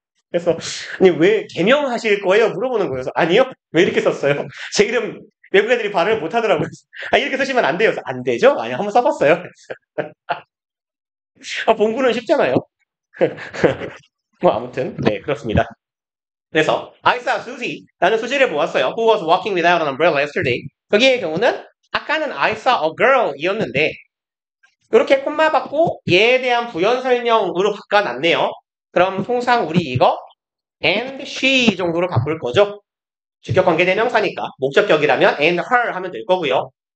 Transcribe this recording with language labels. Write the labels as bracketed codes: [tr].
[ko] 그래서 아니 왜 개명하실 거예요? 물어보는 거예요. 그래서 아니요. 왜 이렇게 썼어요? 제 이름 외국 애들이 발음을 못 하더라고요. 이렇게 쓰시면 안 돼요. 그래서 안 되죠? 아니 한번 써봤어요. 봉구는 쉽잖아요. 뭐 아무튼 네 그렇습니다. 그래서 [en] I saw Susie. [ko] 나는 수지를 보았어요. [en] Who was walking without an umbrella yesterday. [ko] 여기의 경우는 아까는 [en] I saw a girl [ko] 이었는데 이렇게 콤마 받고 얘에 대한 부연 설명으로 바꿔놨네요. 그럼 통상 우리 이거 and she 정도로 바꿀 거죠. 주격 관계 대명사니까 목적격이라면 and her 하면 될 거고요.